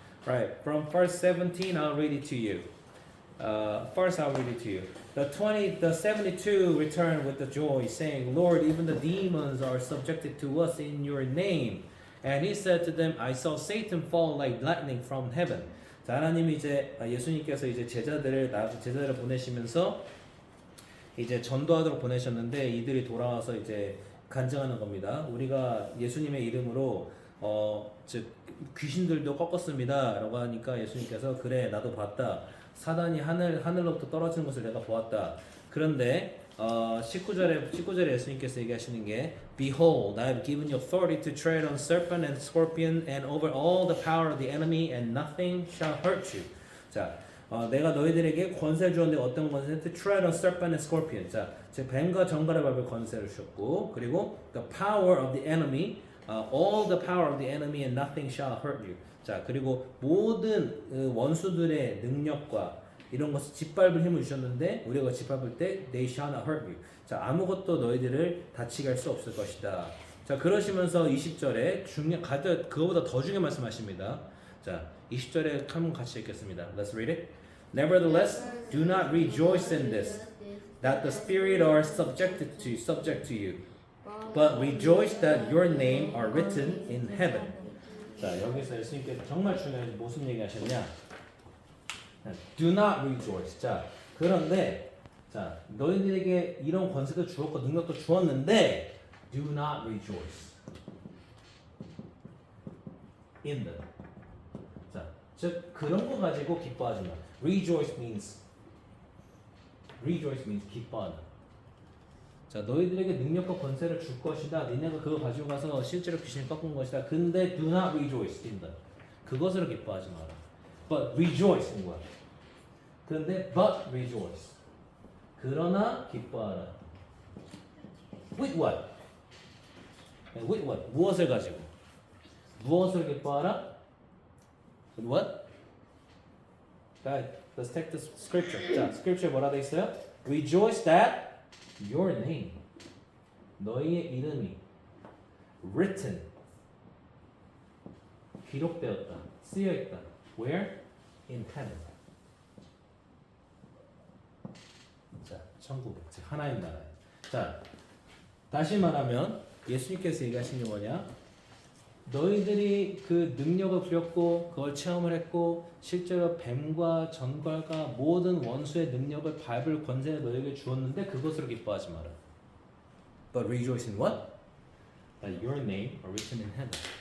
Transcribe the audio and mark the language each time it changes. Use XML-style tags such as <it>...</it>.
<en>Right, from verse 17, I'll read it to you. First, I'll read it to you. The 72 returned with the joy, saying, Lord, even the demons are subjected to us in your name. And he said to them, I saw Satan fall like lightning from heaven.</en> <ko>자, 하나님이 이제 예수님께서 이제 제자들을 보내시면서 이제 전도하도록 보내셨는데 이들이 돌아와서 이제 간증하는 겁니다. 우리가 예수님의 이름으로 즉 귀신들도 꺾었습니다라고 하니까 예수님께서 그래 나도 봤다. 사단이 하늘로부터 떨어지는 것을 내가 보았다. 그런데 19절에 예수님께서 얘기하시는 게</ko> <en>Behold, I have given you authority to tread on serpent and scorpion and over all the power of the enemy and nothing shall hurt you.</en> <ko>자, 내가 너희들에게 권세를 주었는데 어떤 권세?</ko> <en>To tread on serpent and scorpion.</en> <ko>자, 즉 뱀과 정갈의 밟을 권세를 주셨고 그리고</ko> <en>the power of the enemy, all the power of the enemy and nothing shall hurt you.</en> <ko>자, 그리고 모든 원수들의 능력과 이런 것을 짓밟을 힘을 주셨는데 우리가 짓밟을 때</ko> <en>they shall not hurt you.</en> <ko>자, 아무것도 너희들을 다치게 할 수 없을 것이다. 자, 그러시면서 20절에 그거보다 더 중요한 말씀하십니다. 자, 20절에 한번 같이 읽겠습니다.</ko> <en>Let's read it. Nevertheless, do not rejoice in this, that the spirit are subject to you, but rejoice that your name are written in heaven.</en> <ko>자, 여기서 예수님께서 정말 중요한 무슨 얘기 하셨냐?</ko> <en>Do not rejoice.</en> <ko>자, 그런데 자, 너희들에게 이런 권세도 주었고 능력도 주었는데</ko> <en>do not rejoice in them.</en> <ko>자, 즉 그런 거 가지고 기뻐하지 마.</ko> <en>Rejoice means</en> <ko>기뻐하다. 자, 너희들에게 능력과 권세를 줄 것이다. 니네가 그거 가지고 가서 실제로 귀신을 꺾은 것이다.</ko> <en>근데 do not rejoice in them.</en> <ko>그것으로 기뻐하지 마라.</ko> <en>But rejoice in what?</en> <ko>그런데</ko> <en>but rejoice.</en> <ko>그러나 기뻐하라.</ko> <en>With what? With what?</en> <ko>무엇을 가지고? 무엇을 기뻐하라?</ko> <en>With what? Guys, let's take the scripture.</en> <ko>자, scripture 뭐라 돼 있어요?</ko> <en>Rejoice that your name,</en> <ko>너희의 이름이</ko> <en>written,</en> <ko>기록되었다, 쓰여있다.</ko> <en>Where? In heaven.</en> <ko>자, 천국, 즉 하나님 나라에. 자, 다시 말하면 예수님께서 얘기하신 게 뭐냐? 너희들이 그 능력을 부렸고 그걸 체험을 했고 실제로 뱀과 전갈과 모든 원수의 능력을 밟을 권세를 너희에게 주었는데 그것으로 기뻐하지 마라.</ko> <en>But rejoice in what? That your name are written in heaven.</en>